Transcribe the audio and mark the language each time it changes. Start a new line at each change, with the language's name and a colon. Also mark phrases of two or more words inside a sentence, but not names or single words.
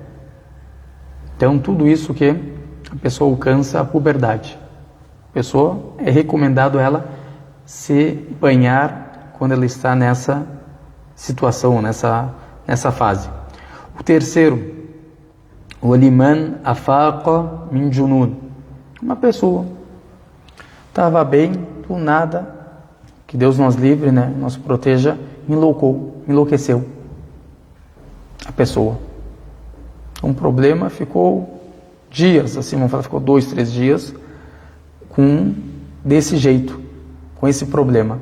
Portuguese: Então, tudo isso que a pessoa alcança a puberdade. A pessoa, é recomendado ela se banhar quando ela está nessa situação, nessa fase. O terceiro, o
Arabic: لمن أفاق من جنون.
Portuguese: Uma pessoa estava bem, do nada, que Deus nos livre, né, nos proteja, enlouqueceu a pessoa. Um problema, ficou dias, assim, vamos falar, ficou 2, 3 dias desse jeito, com esse problema.